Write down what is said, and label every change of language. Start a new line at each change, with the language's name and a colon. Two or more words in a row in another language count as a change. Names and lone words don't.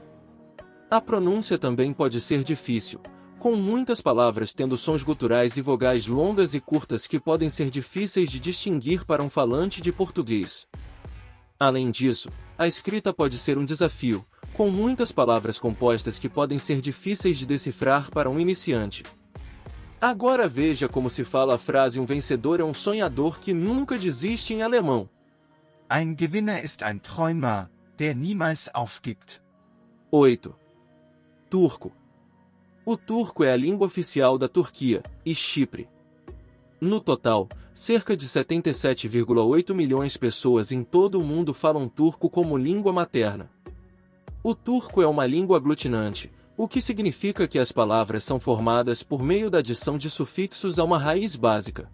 Portuguese: A pronúncia também pode ser difícil, com muitas palavras tendo sons guturais e vogais longas e curtas que podem ser difíceis de distinguir para um falante de português. Além disso, a escrita pode ser um desafio, com muitas palavras compostas que podem ser difíceis de decifrar para um iniciante. Agora veja como se fala a frase: um vencedor é um sonhador que nunca desiste em alemão.
German: Ein Gewinner ist ein Träumer, der niemals aufgibt.
Portuguese: 8. Turco. O turco é a língua oficial da Turquia e Chipre. No total, cerca de 77,8 milhões de pessoas em todo o mundo falam turco como língua materna. O turco é uma língua aglutinante, o que significa que as palavras são formadas por meio da adição de sufixos a uma raiz básica.